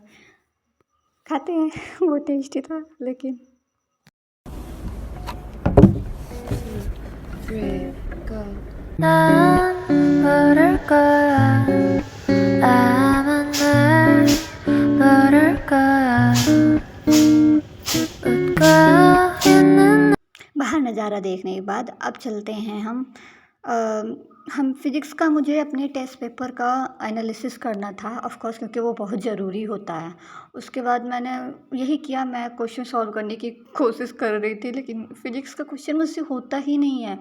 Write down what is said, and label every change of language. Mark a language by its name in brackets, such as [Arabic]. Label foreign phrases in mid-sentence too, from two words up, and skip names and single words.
[Hindi] खाते हैं वो टेस्टी था लेकिन। [Korean] 난 모를 거야 아마 날 모를 거야 웃고 있는 [Hindi] बाहर नज़ारा देखने के बाद अब चलते हैं हम फिज़िक्स का मुझे अपने [English] test paper [Hindi] का एनालिसिस करना था [English] of course, [Hindi] क्योंकि वो बहुत ज़रूरी होता है। उसके बाद मैंने यही किया, मैं [English] question solve [Hindi] करने की कोशिश कर रही थी, लेकिन फ़िज़िक्स का क्वेश्चन मुझसे होता ही नहीं है।